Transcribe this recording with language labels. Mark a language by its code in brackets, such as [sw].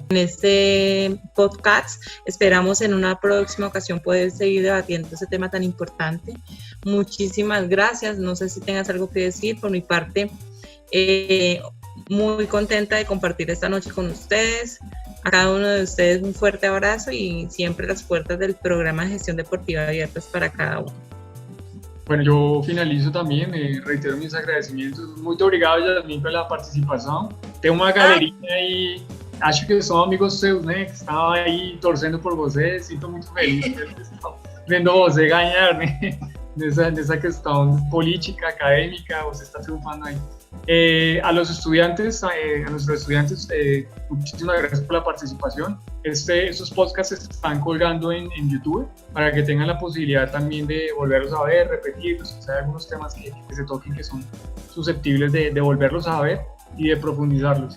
[es] En este podcast esperamos en una próxima ocasión poder seguir debatiendo este tema tan importante. Muchísimas gracias. No sé si tengas algo que decir. Por mi parte, muy contenta de compartir esta noche con ustedes. A cada uno de ustedes un fuerte abrazo y siempre las puertas del programa de gestión deportiva abiertas para cada uno. Bueno, yo finalizo [pt] também, reitero meus agradecimentos. Muito obrigado, Yasmin, pela participação. Tem uma galerinha aí, acho que são amigos seus, né, que estão aí torcendo por você. Sinto muito feliz vendo você ganhar, né, nessa questão política, acadêmica, você está triunfando aí. [es] A los estudiantes, a nuestros estudiantes, muchísimas gracias por la participación. Estos podcasts se están colgando en YouTube para que tengan la posibilidad también de volverlos a ver, repetirlos. O sea, hay algunos temas que se toquen que son susceptibles de volverlos a ver y de profundizarlos.